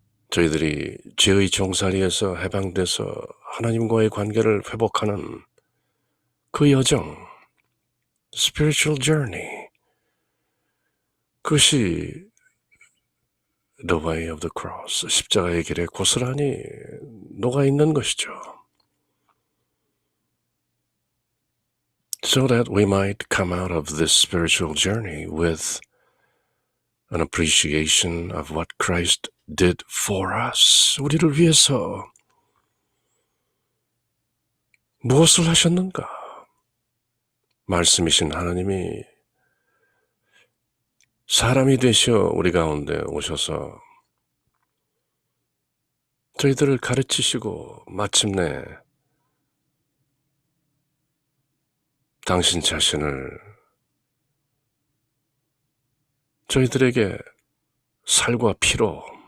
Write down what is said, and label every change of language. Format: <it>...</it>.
<ko>저희들이 죄의 종살이에서 해방돼서 하나님과의 관계를 회복하는 그 여정,</ko> <en>spiritual journey,</en> <ko>그것이</ko> <en>the way of the cross,</en> <ko>십자가의 길에 고스란히 녹아있는 것이죠.</ko> <en>So that we might come out of this spiritual journey with an appreciation of what Christ did for us.</en> <ko>우리를 위해서 무엇을 하셨는가? 말씀이신 하나님이 사람이 되시어 우리 가운데 오셔서 저희들을 가르치시고 마침내 당신 자신을 저희들에게 살과 피로</ko>